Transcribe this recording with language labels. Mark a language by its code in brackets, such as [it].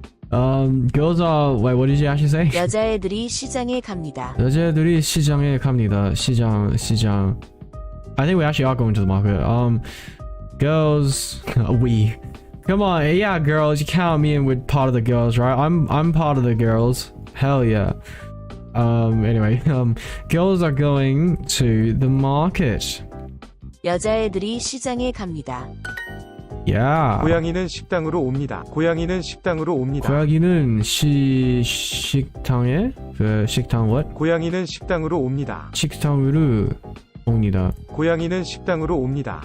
[en] Girls are, wait, what did you actually say? [ko] 여자애들이 시장에 갑니다. 여자애들이 시장에 갑니다. 시장. [en] I think we actually are going to the market. Girls, we. Come on, yeah, girls, you count me in with part of the girls, right? I'm part of the girls. Hell yeah. Anyway, girls are going to the market. [ko] 여자애들이 시장에 갑니다. [en] Yeah. [ko] 고양이는 식당으로 옵니다. 고양이는 식당으로 옵니다. 고양이는 식당에? 그 식당 [en] what? [ko] 고양이는 식당으로 옵니다. 식당으로 옵니다. 고양이는 식당으로 옵니다.